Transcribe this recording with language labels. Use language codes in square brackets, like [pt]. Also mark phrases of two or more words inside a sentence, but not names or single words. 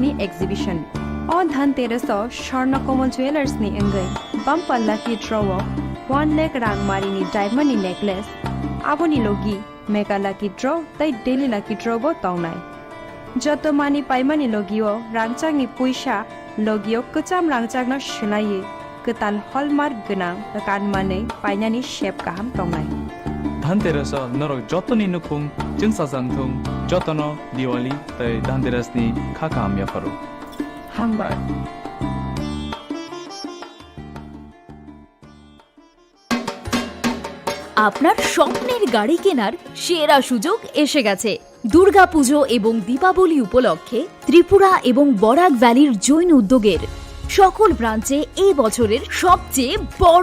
[trp] नि एक्जिबिशन अ धनतेरसआव स्वर्णकमल ज्वेलर्स नि अंगै [en] bumper lucky draw [trp] 1 लाख रांगमारिनि [en] diamond necklace [trp] आबोनि लोगी [en] mega lucky draw [trp] ताई [en] daily lucky draw [trp] बो तौनाय जतो मानि पाइमानि लोगियो रांचांनि पैसा लोगियो कचाम रांचांना सुनाये कताल हलमार्क गोनां कानमानै पाइनानि शेप गाहाम तौनाय धनतेरस नरक जतनि नुखुं जोंसाजांथुं जतन दिवाली तै धनतेरसनि खाका हामिया फारो हामबाय [bn] আপনার স্বপ্নের গাড়ি কেনার সেরা সুযোগ এসে গেছে দুর্গাপুজো এবং দীপাবলি উপলক্ষে ত্রিপুরা এবং বরাক ভ্যালির জৈন উদ্যোগের সকল ব্রাঞ্চে এই বছরের সবচেয়ে বড়